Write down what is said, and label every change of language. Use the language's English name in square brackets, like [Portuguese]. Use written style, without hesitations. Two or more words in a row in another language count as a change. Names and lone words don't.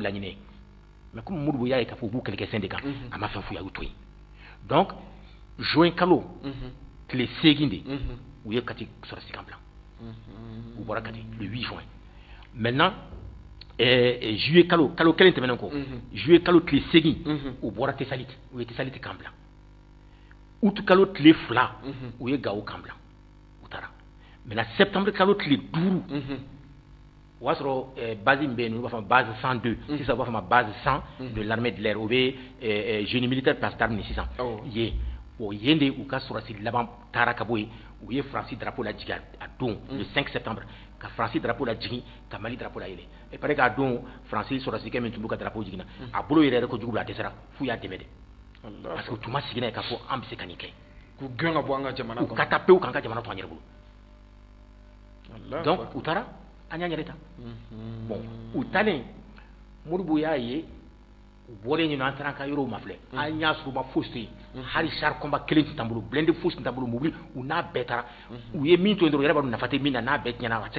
[Bambara] laɲini ye [French] mais comme [Bambara] Modibo y'a ye k'a fɔ u b'u kɛlɛkɛfɛn de kan a ma fɛn f'u ye a y'u to yen donc juin kalo tile 8 de u ye Kati sɔrɔdasi kan bila u bɔra Kati [French] le 8 juin maintenant [Bambara] juillet kalo kelen tɛmɛnen kɔ juillet kalo tile 8 u bɔra Tesalit u ye Tesalit kan bila août kalo tile 2 u ye Gawo kan bila u taara maintenant septembre kalo tile 5 o y'a sɔrɔ base min bɛ yen nɔ u b'a fɔ base 102 sisan u b'a fɔ ma base 100 [French] de l'armée de l'air [Bambara] o bɛ [French] génie militaire place d'armes [Bambara] ni sisan yen bon yen de u ka sɔrɔdasi laban taara ka bɔ yen u ye Faransi drapeau lajigin a don [French] le 5 septembre [Bambara] ka Faransi drapeau lajigin ka Mali drapeau layɛlɛ [French] et paraît [Bambara] k'a don Faransi sɔrɔdasikɛ min tun b'u ka drapeau jiginna a bolo yɛrɛ ko jugu bila a dɛsɛra f'u y'a dɛmɛ dɛ [French] parce que [Bambara] u tun ma sigi n'a ye k'a fɔ an bɛ se ka nin kɛ k'u gɛn ka bɔ an ka jamana kɔnɔ u ka taa pewu k'an ka jamana to an yɛrɛ bolo donc u taara an y'a yɛrɛ ta bon u taalen Modibo y'a ye u bɔlen yen nɔ an taara an ka yɔrɔw ma filɛ an y'a sɔrɔ u ma fosi to yen hali [French] char combat [Bambara] kelen tun t'an bolo blindé fosi tun t'an bolo mobili u n'a bɛɛ taara u ye min to yen dɔrɔn u yɛrɛ b'a dɔn nafa tɛ min na n'a bɛɛ tiɲɛna a tɛ se